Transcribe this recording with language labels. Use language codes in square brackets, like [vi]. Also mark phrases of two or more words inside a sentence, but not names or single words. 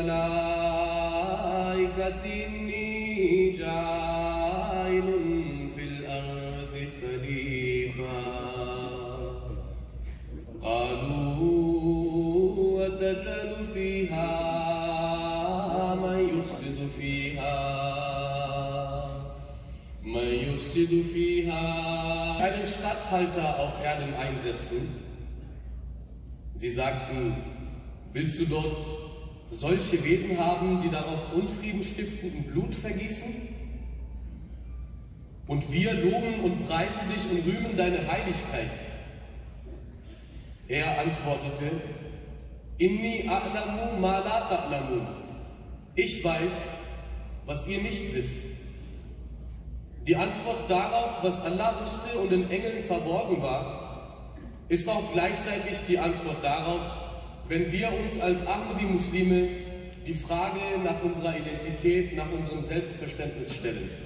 [ar] ملائكة إني جاعل في الأرض خليفة قالوا أتجعل فيها من يفسد فيها [de] einen Statthalter auf Erden einsetzen. Sie sagten, willst du dort solche Wesen haben, die darauf Unfrieden stiften und Blut vergießen? Und wir loben und preisen dich und rühmen deine Heiligkeit. Er antwortete, [ar] إني أعلم ما لا تعلمون. [de] Ich weiß, was ihr nicht wisst. Die Antwort darauf, was Allah wusste und den Engeln verborgen war, ist auch gleichzeitig die Antwort darauf, wenn wir uns als Ahmadi-Muslime die Frage nach unserer Identität, nach unserem Selbstverständnis stellen.